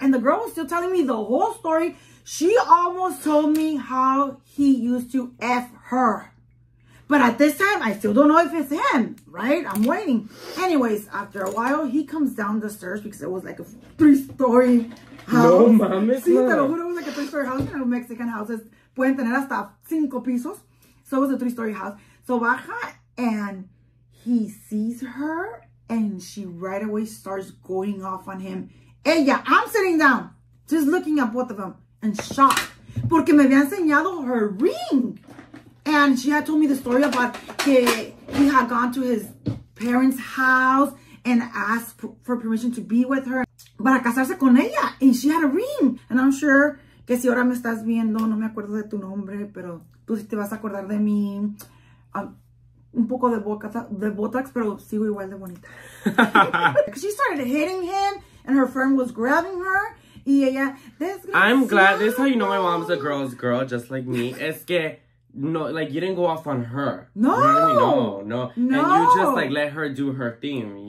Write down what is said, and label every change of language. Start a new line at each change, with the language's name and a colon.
English: And the girl was still telling me the whole story. She almost told me how he used to F her. But at this time, I still don't know if it's him, right? I'm waiting. Anyways, after a while, he comes down the stairs because it was like a 3-story house.
Spanish: No mames. Sí, te lo juro,
English: it was like a 3-story house. You know, Mexican houses
Spanish: pueden tener hasta 5 pisos.
English: So it was a 3-story house. So
Spanish: baja
English: and he sees her and she right away starts going off on him.
Spanish: Ella,
English: I'm sitting down, just looking at both of them in shock.
Spanish: Porque me había enseñado
English: her ring. And she had told me the story about he had gone to his parents' house and asked for permission to be with her
Spanish: para casarse con ella.
English: And she had a ring. And I'm sure
Spanish: que si ahora me estás viendo, no me acuerdo de tu nombre, pero tú sí te vas a acordar de mí. Un poco de botox, pero sigo igual de bonita.
English: She started hitting him and her friend was grabbing her.
Spanish: Y ella,
English: I'm glad. This is how you know my mom's a girl's girl, just like me.
Spanish: Es que...
English: No, like, you didn't go off on her. No. You know what I mean? No. And you just, like, let her do her thing.